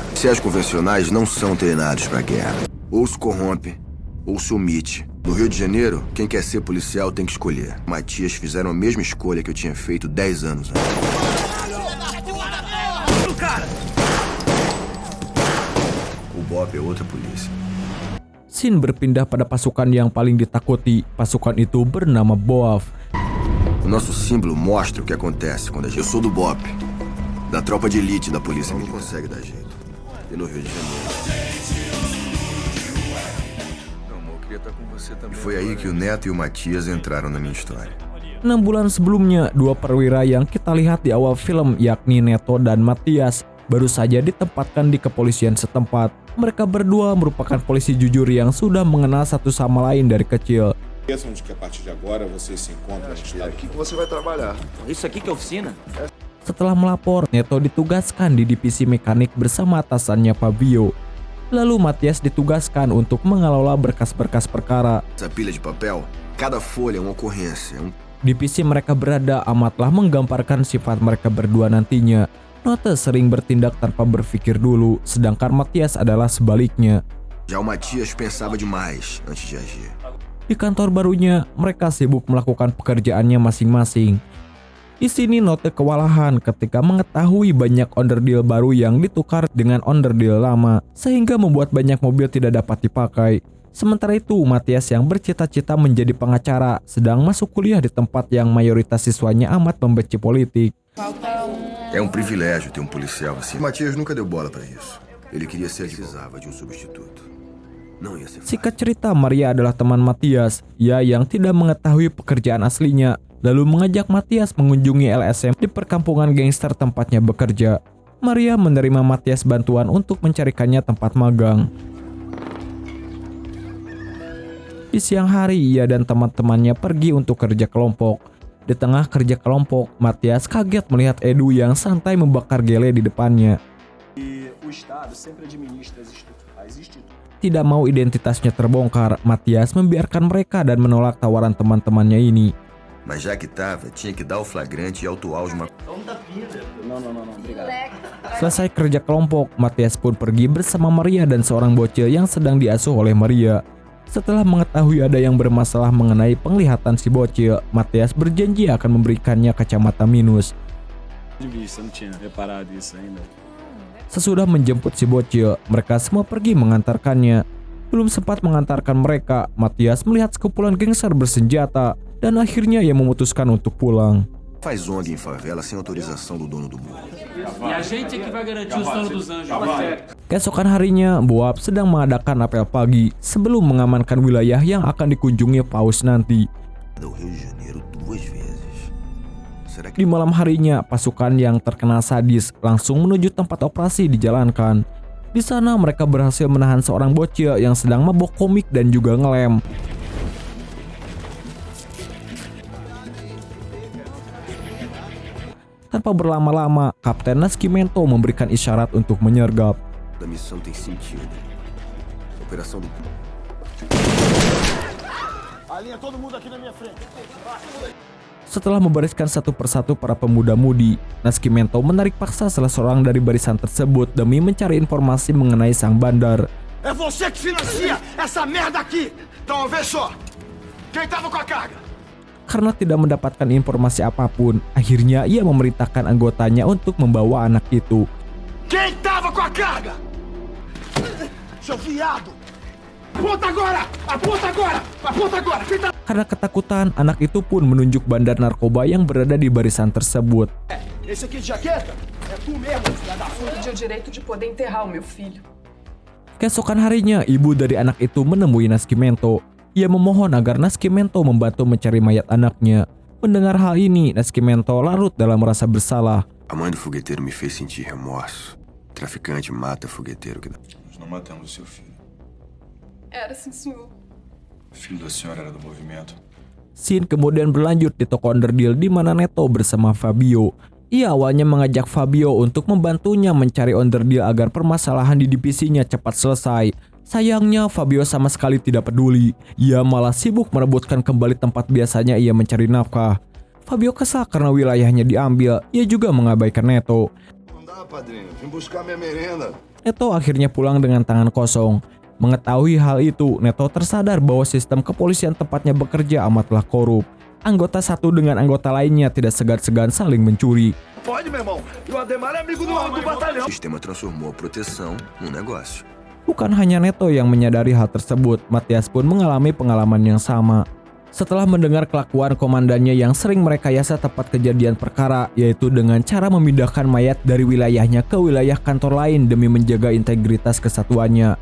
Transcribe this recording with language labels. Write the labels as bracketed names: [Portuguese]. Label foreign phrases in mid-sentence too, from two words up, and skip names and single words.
[Portuguese] Se as convencionais não são treinados para guerra, ou se corrompe, ou se omite. No Rio de Janeiro, quem quer ser policial tem que escolher. Matias fizeram a mesma escolha que eu tinha feito 10 anos antes. O BOP é outra polícia. [Indonesian] Scene berpindah pada pasukan yang paling ditakuti. Pasukan itu bernama BOAF. [Portuguese] O nosso símbolo mostra o que acontece quando a gente... Eu sou do BOP, da tropa de elite da polícia militar. Não consegue dar jeito. E no Rio de Janeiro. E foi aí que o Neto e o Matias entraram na minha história. [Indonesian] 6 bulan sebelumnya, 2 perwira yang kita lihat di awal film, yakni Neto dan Matias, baru saja ditempatkan di kepolisian setempat. Mereka berdua merupakan polisi jujur yang sudah mengenal satu sama lain dari kecil. Setelah melapor, Neto ditugaskan di divisi mekanik bersama atasannya Fabio. Lalu Matias ditugaskan untuk mengelola berkas-berkas perkara. [Portuguese] Essa pilha de papel, cada folha é uma ocorrência. [Indonesian] Divisi mereka berada amatlah menggambarkan sifat mereka berdua nantinya. Nota sering bertindak tanpa berpikir dulu, sedangkan Matias adalah sebaliknya. [Portuguese] Já o Matias pensava demais antes de agir. [Indonesian] Di kantor barunya, mereka sibuk melakukan pekerjaannya masing-masing. Di sini Note kewalahan ketika mengetahui banyak onderdil baru yang ditukar dengan onderdil lama, sehingga membuat banyak mobil tidak dapat dipakai. Sementara itu, Matias yang bercita-cita menjadi pengacara sedang masuk kuliah di tempat yang mayoritas siswanya amat membenci politik. [Portuguese] É privilégio ter policial assim. Matias nunca deu bola para isso. Ele queria ser precisava de substituto. Não ia ser. [Indonesian] Singkat cerita, Maria adalah teman Matias, ia yang tidak mengetahui pekerjaan aslinya, lalu mengajak Matias mengunjungi LSM di perkampungan gangster tempatnya bekerja. Maria menerima Matias bantuan untuk mencarikannya tempat magang. Di siang hari, ia dan teman-temannya pergi untuk kerja kelompok. Di tengah kerja kelompok, Matias kaget melihat Edu yang santai membakar gele di depannya. Tidak mau identitasnya terbongkar, Matias membiarkan mereka dan menolak tawaran teman-temannya ini. [Portuguese] Mas já que tava, tinha que dar o flagrante e autuar os [Indonesian] Selesai kerja kelompok, Matias pun pergi bersama Maria dan seorang bocil yang sedang diasuh oleh Maria. Setelah mengetahui ada yang bermasalah mengenai penglihatan si bocil, Matias berjanji akan memberikannya kacamata minus. Sesudah menjemput si bocil, mereka semua pergi mengantarkannya. Belum sempat mengantarkan mereka, Matias melihat sekumpulan gangster bersenjata dan akhirnya ia memutuskan untuk pulang. [Portuguese] Faz ONG em favela sem autorização do dono do morro. [Indonesian] Keesokan harinya, BOAF sedang mengadakan apel pagi sebelum mengamankan wilayah yang akan dikunjungi Paus nanti. Di malam harinya, pasukan yang terkena sadis langsung menuju tempat operasi dijalankan. Di sana mereka berhasil menahan seorang bocil yang sedang mabok komik dan juga ngelem. Tanpa berlama-lama, Kapten Nascimento memberikan isyarat untuk menyergap. [Portuguese] A missão tem sentido. Operação do... Alinha todo mundo aqui na minha frente. [Indonesian] Setelah membariskan satu persatu para pemuda-mudi, Nascimento menarik paksa salah seorang dari barisan tersebut demi mencari informasi mengenai sang bandar. [Portuguese] É você que financia essa merda aqui! Então, vê só! Quem tava com a carga? [Indonesian] Karena tidak mendapatkan informasi apapun, akhirnya ia memerintahkan anggotanya untuk membawa anak itu. [Portuguese] Quem tava com a carga? Seu viado! Aponta agora! Aponta agora! Aponta agora! Quem tá... [Indonesian] Karena ketakutan, anak itu pun menunjuk bandar narkoba yang berada di barisan tersebut. [Portuguese] Esse aqui de jaqueta? É tu mesmo, filha da puta! Pedi o direito de poder enterrar o meu filho. [Indonesian] Keesokan harinya, ibu dari anak itu menemui Nascimento. Ia memohon agar Nascimento membantu mencari mayat anaknya. Mendengar hal ini, Nascimento larut dalam rasa bersalah. [Portuguese] A mãe do fogueteiro me fez sentir remorso. Traficante mata fogueteiro que... Nós não matamos o seu filho. Era sim, senhor. O filho da senhora era do movimento. [Indonesian] Scene kemudian berlanjut di toko underdeal di mana Neto bersama Fabio. Ia awalnya mengajak Fabio untuk membantunya mencari underdeal agar permasalahan di divisinya cepat selesai. Sayangnya Fabio sama sekali tidak peduli. Ia malah sibuk merebutkan kembali tempat biasanya ia mencari nafkah. Fabio kesal karena wilayahnya diambil. Ia juga mengabaikan Neto. [Portuguese] Não dá, padrinho. Vim buscar minha merenda. [Indonesian] Neto akhirnya pulang dengan tangan kosong. Mengetahui hal itu, Neto tersadar bahwa sistem kepolisian tempatnya bekerja amatlah korup. Anggota satu dengan anggota lainnya tidak segan-segan saling mencuri. [Portuguese] Pode, meu irmão. E o Ademar é amigo do batalhão. O sistema transformou a proteção num negócio. [Indonesian] Bukan hanya Neto yang menyadari hal tersebut, Matias pun mengalami pengalaman yang sama. Setelah mendengar kelakuan komandannya yang sering merekayasa tempat kejadian perkara, yaitu dengan cara memindahkan mayat dari wilayahnya ke wilayah kantor lain demi menjaga integritas kesatuannya.